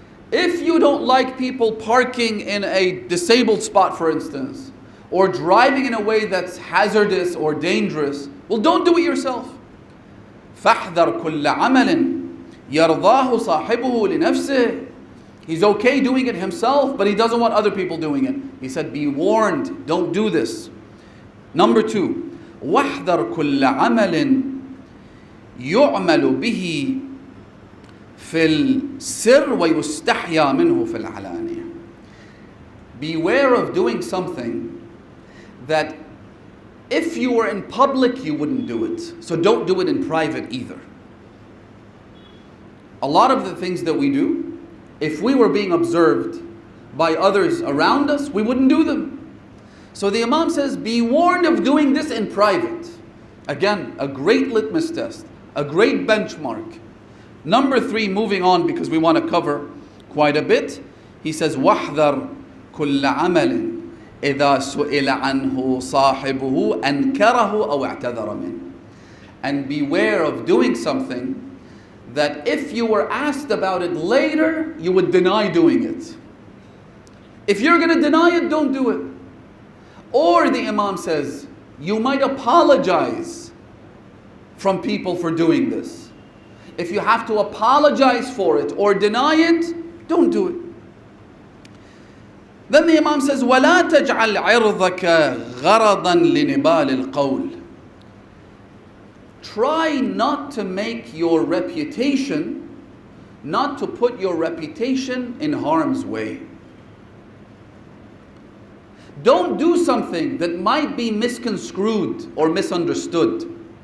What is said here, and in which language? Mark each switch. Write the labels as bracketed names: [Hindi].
[English] If you don't like people parking in a disabled spot, for instance, or driving in a way that's hazardous or dangerous, well, don't do it yourself. [Arabic] فَاحْذَرْ كُلَّ عَمَلٍ يَرْضَاهُ صَاحِبُهُ لِنَفْسِهِ. [English] He's okay doing it himself, but he doesn't want other people doing it. He said, be warned, don't do this. Number two, [Arabic] وَاحْذَرْ كُلَّ عَمَلٍ يُعْمَلُ بِهِ فِي السِّرِّ وَيُسْتَحْيَا مِنْهُ فِي الْعَلَانِيَةِ. [English] Beware of doing something that if you were in public, you wouldn't do it. So don't do it in private either. A lot of the things that we do, if we were being observed by others around us, we wouldn't do them. So the Imam says, be warned of doing this in private. Again, a great litmus test, a great benchmark. Number three, moving on because we want to cover quite a bit. He says, [Arabic] وَاحْذَرْ كُلَّ عَمَلٍ إِذَا سُئِلَ عَنْهُ صَاحِبُهُ أَنْكَرَهُ أَوْ اعْتَذَرَ مِنْهُ. [English] And beware of doing something that if you were asked about it later, you would deny doing it. If you're going to deny it, don't do it. Or the Imam says, you might apologize from people for doing this. If you have to apologize for it or deny it, don't do it. Then the Imam says, [Arabic] وَلَا تَجْعَلْ عِرْضَكَ غَرَضًا لِنِبَالِ الْقَوْلِ. [English] Try not to make your reputation, not to put your reputation in harm's way. Don't do something that might be misconstrued or misunderstood.